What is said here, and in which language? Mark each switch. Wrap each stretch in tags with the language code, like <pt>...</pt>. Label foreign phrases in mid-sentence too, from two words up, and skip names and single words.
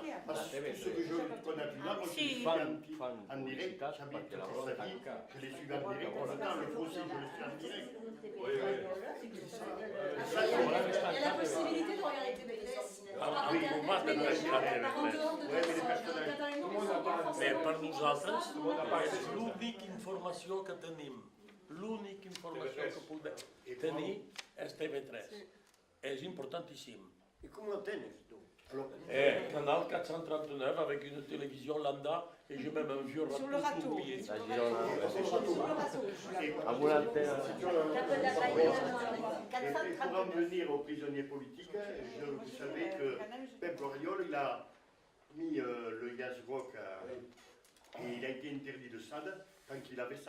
<fr>Parce que ce que qu'on a vu là, moi je l'ai suivi en direct, j'habite à Costa-Rica, je l'ai suivi en direct, pourtant le procès je le suis en direct. Oui, oui. Il y a la possibilité de regarder TV13 par Ah oui, internet, on va mais te les regarder gens, avec en dehors de Ouais, mais les ça, personnages. dans Catalogne, Tout le ils monde sont n'a pas pas Mais forcément</fr> <ca>per nosaltres</ca> <fr>Tout le monde n'a pas accès.</fr> <ca>és l'única informació que tenim. L'única informació que podem tenir és TV3. És importantíssim.</ca> <fr>Et comment</fr> <es>tienes tú?</es> <fr>Alors, Canal 439 avec une télévision lambda et j'ai même un vieux Sur le râteau râteau. oublié. Sur le râteau. et La Côte d'Azur, et pour en venir aux prisonniers politiques, vous savez que Pep Goriol, il a mis le Yazrock et il a été interdit de SAD tant qu'il avait ça.</fr>